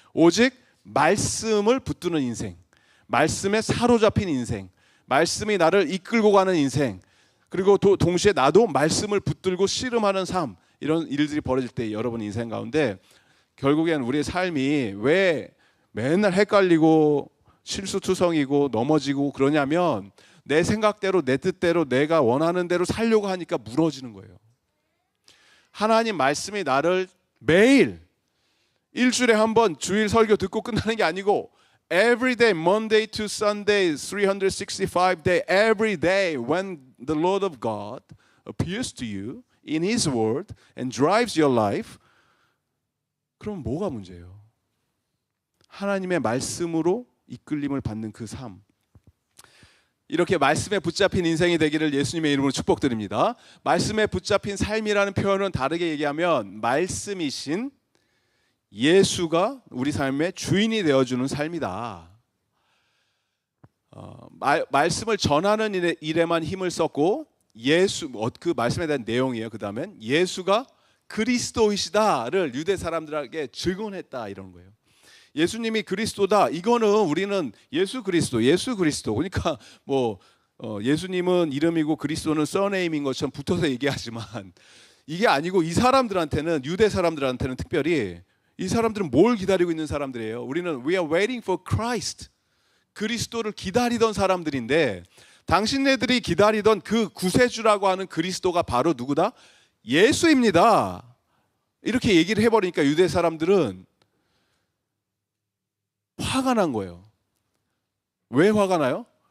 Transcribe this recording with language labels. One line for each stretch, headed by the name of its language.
Korean: 오직 말씀을 붙드는 인생, 말씀에 사로잡힌 인생, 말씀이 나를 이끌고 가는 인생, 그리고 동시에 나도 말씀을 붙들고 씨름하는 삶, 이런 일들이 벌어질 때 여러분 인생 가운데 결국엔 우리의 삶이 왜 맨날 헷갈리고 실수투성이고 넘어지고 그러냐면, 내 생각대로 내 뜻대로 내가 원하는 대로 살려고 하니까 무너지는 거예요. 하나님 말씀이 나를 매일 일주일에 한 번 주일 설교 듣고 끝나는 게 아니고
English: every day, Monday to Sunday, 365 day, every day when the Lord of God appears to you in His Word and drives your life,
Korean: 그럼 뭐가 문제예요? 하나님의 말씀으로 이끌림을 받는 그 삶, 이렇게 말씀에 붙잡힌 인생이 되기를 예수님의 이름으로 축복드립니다. 말씀에 붙잡힌 삶이라는 표현은 다르게 얘기하면 말씀이신 예수가 우리 삶의 주인이 되어주는 삶이다. 말씀을 전하는 일에만 힘을 썼고, 그 말씀에 대한 내용이에요. 그 다음엔 예수가 그리스도이시다를 유대 사람들에게 증언했다, 이런 거예요. 예수님이 그리스도다. 이거는 우리는 예수 그리스도. 그러니까 뭐 예수님은 이름이고 그리스도는 서네임인 것처럼 붙어서 얘기하지만 이게 아니고, 이 사람들한테는, 유대 사람들한테는 특별히, 이 사람들은 뭘 기다리고 있는 사람들이에요? 우리는
English: we are waiting for Christ.
Korean: 그리스도를 기다리던 사람들인데, 당신네들이 기다리던 그 구세주라고 하는 그리스도가 바로 누구다? 예수입니다. 이렇게 얘기를 해버리니까 유대 사람들은 화가 난 거예요. 왜 화가 나요?